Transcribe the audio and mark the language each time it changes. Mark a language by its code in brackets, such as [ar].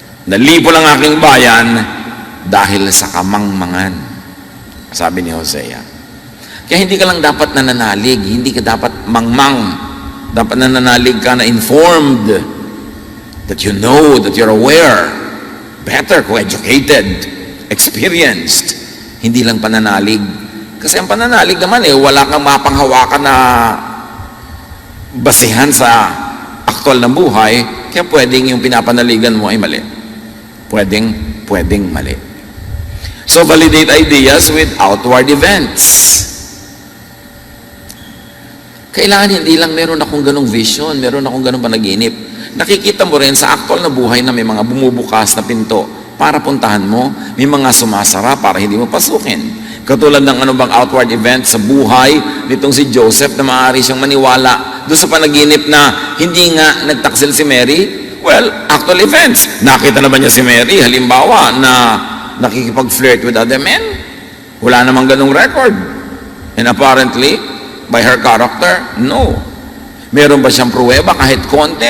[tl] Nalipo lang aking bayan dahil sa kamangmangan. Sabi ni Hosea. Kaya hindi ka lang dapat nananalig, hindi ka dapat mangmang. Dapat nananalig ka na [en] informed, that you know, that you're aware, better, co-educated, experienced. [tl] Hindi lang pananalig. Kasi ang pananalig naman wala kang mapanghawakan na basihan sa aktual na buhay, kaya pwedeng yung pinapanaligan mo ay mali. Pwedeng mali. [en] So, validate ideas with outward events. [tl] Kailangan hindi lang meron akong ganong vision, meron akong ganong panaginip. Nakikita mo rin sa aktual na buhay na may mga bumubukas na pinto para puntahan mo, may mga sumasara para hindi mo pasukin. Katulad ng ano bang outward event sa buhay nitong si Joseph na maaari siyang maniwala doon sa panaginip na hindi nga nagtaksil si Mary. [en] Well, actual events. [tl] Nakita na ba niya si Mary? Halimbawa na nakikipag-flirt [en] with other men? [tl] Wala namang ganong record. [en] And apparently, by her character, no. [tl] Meron ba siyang pruweba kahit konti?